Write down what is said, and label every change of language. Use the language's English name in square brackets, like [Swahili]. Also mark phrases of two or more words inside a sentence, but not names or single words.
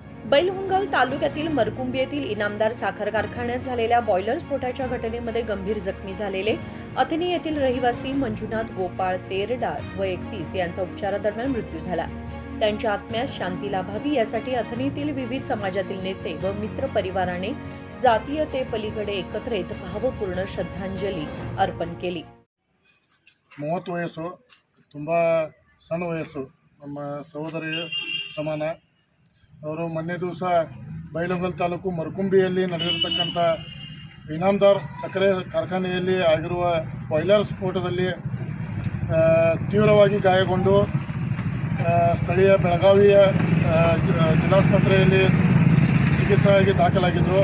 [Marathi] बैलहंगल तालुक्यातील मरकुंबी येथील इनामदार साखर कारखान्यात झालेल्या बॉयलर स्फोटाच्या घटनेमध्ये गंभीर जखमी झालेले अथनी येथील रहिवासी मंजुनाथ गोपाळ तेरडाळ व 31 यांचा उपचारादरम्यान मृत्यू झाला। त्यांच्या आत्म्यास शांती लाभावी यासाठी अथनीतील विविध समाजातील नेते व मित्र परिवाराने जातीयतेपलीकडे एकत्र येत भावपूर्ण श्रद्धांजली अर्पण केली। [Kannada] 30 ವಯಸ್ಸು, ತುಂಬ ಸಣ್ಣ ವಯಸ್ಸು, ನಮ್ಮ ಸಹೋದರಿ ಸಮಾನ। ಅವರು ಮೊನ್ನೆ ದಿವಸ ಬೈಲಹೊಂಗಲ ತಾಲೂಕು ಮರಕುಂಬಿಯಲ್ಲಿ ನಡೆದಿರತಕ್ಕಂಥ ಇನಾಮದಾರ್ ಸಕ್ಕರೆ ಕಾರ್ಖಾನೆಯಲ್ಲಿ ಆಗಿರುವ ಬಾಯ್ಲರ್ ಸ್ಫೋಟದಲ್ಲಿ ತೀವ್ರವಾಗಿ ಗಾಯಗೊಂಡು ಸ್ಥಳೀಯ ಬೆಳಗಾವಿಯ ಜಿಲ್ಲಾಸ್ಪತ್ರೆಯಲ್ಲಿ ಚಿಕಿತ್ಸೆಗಾಗಿ ದಾಖಲಾಗಿದ್ದರು।